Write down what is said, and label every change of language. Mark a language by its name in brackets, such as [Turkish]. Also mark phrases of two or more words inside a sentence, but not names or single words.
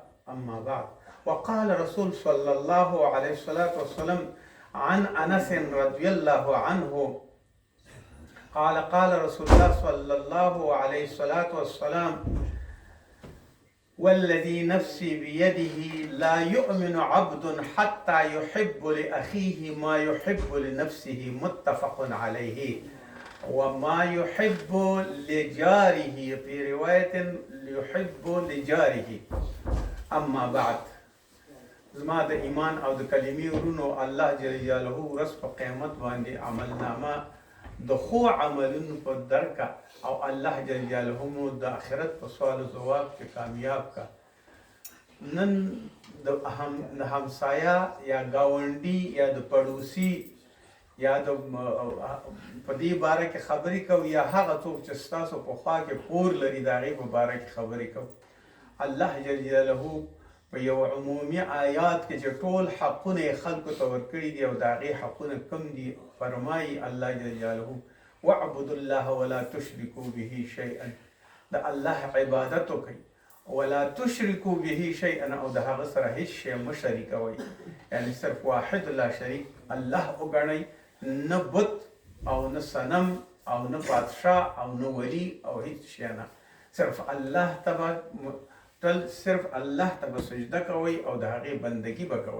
[Arabic] أما بعد، وقال رسول صلى الله عليه وسلم عن أنس رضي الله عنه قال رسول الله صلى الله عليه وسلم: والذي نفسي بيده لا يؤمن عبد حتى يحب لأخيه ما يحب لنفسه، متفق عليه. وما يحب لجاره، في رواية يحب لجاره. أما بعد، [Pashto] زما د ایمان او د کلمې ورونو، [Arabic] الله جل جلاله [Pashto] ورځ په قیامت باندې عملنامه د خو عملونو په درکه، او [Arabic] الله جل جلاله [Pashto] مو د آخرت په سوال و ځواب کې کامیاب کا. نن د همسایه یا گاونډي یا د پړوسی یا د په دې باره کې خبرې کوو، یا هغه څوک چې ستاسو په خوا کې پور لري د هغې په باره کې خبرې کوو. [Arabic] الله جل جلاله [Pashto] په یو عمومي آیات کې چې ټول حقونه یې خلکو ته ورکړي دي او د هغې حقونه کم دي، فرمایي [Arabic] الله جل جلاله: واعبدوا الله ولا تشركوا به شيئا. [Pashto] د الله عبادت وکړئ، [Arabic] ولا تشركوا به شيئا، [Pashto] او د هغه سره هیڅ شی مه شریکوئ. یعنی صرف واحد لا شریک الله وګڼئ، نه بت او نه صنم او نه بادشاه او نه ولی او هیڅ شی نه. صرف الله ته صرف الله ته به سجده کوئ او د هغې بندګي به کوئ.